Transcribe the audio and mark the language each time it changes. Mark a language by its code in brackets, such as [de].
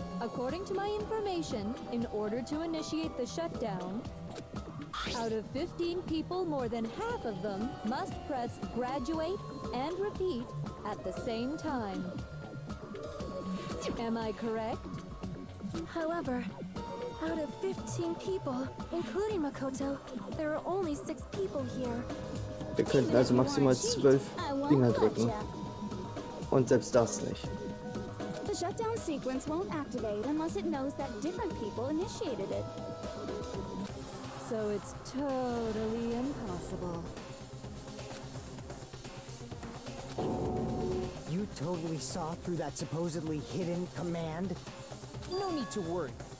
[en] According to my information, in order to initiate the shutdown, out of 15 people, more than half of them must press graduate and repeat at the same time. Am I correct? However, out of 15 people, including Makoto, there are only 6 people here. [de] Wir könnten also maximal 12 Dinger drücken. Und selbst das nicht. [en] The shutdown sequence won't activate unless it knows that different people initiated it. So it's totally impossible. You totally saw through that supposedly hidden command? No need to worry.